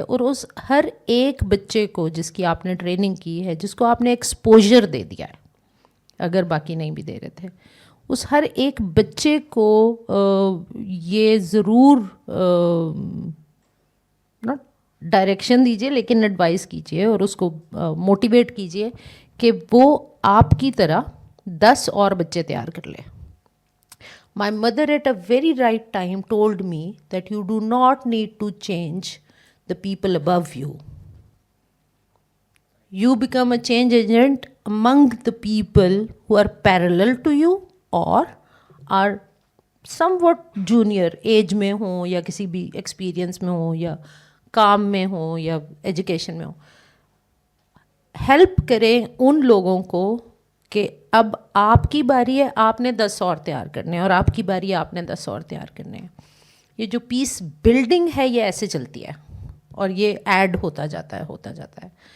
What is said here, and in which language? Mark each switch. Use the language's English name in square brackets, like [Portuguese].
[Urdu] اور اس ہر ایک بچے کو جس کی آپ نے ٹریننگ کی ہے, جس کو آپ نے ایکسپوجر دے دیا ہے, اگر باقی نہیں بھی دے رہے تھے, اس ہر ایک بچے کو یہ ضرور ناٹ ڈائریکشن دیجیے لیکن ایڈوائز کیجیے اور اس کو موٹیویٹ کیجیے کہ وہ آپ کی طرح 10 اور بچے تیار کر لے. [English] My mother at a very right time told me that you do not need to change the people above you. You become a change agent among the people who are parallel to you or are somewhat junior age [Urdu] میں ہوں یا کسی بھی experience میں ہوں [English] یا کام میں ہوں یا ایجوکیشن میں ہوں. [Urdu] ہیلپ کریں ان لوگوں کو کہ اب آپ کی باری ہے, آپ نے 10 اور تیار کرنے ہیں, اور آپ کی باری ہے, آپ نے 10 اور تیار کرنے ہیں. یہ جو پیس بلڈنگ ہے یہ ایسے چلتی ہے اور یہ ایڈ ہوتا جاتا ہے.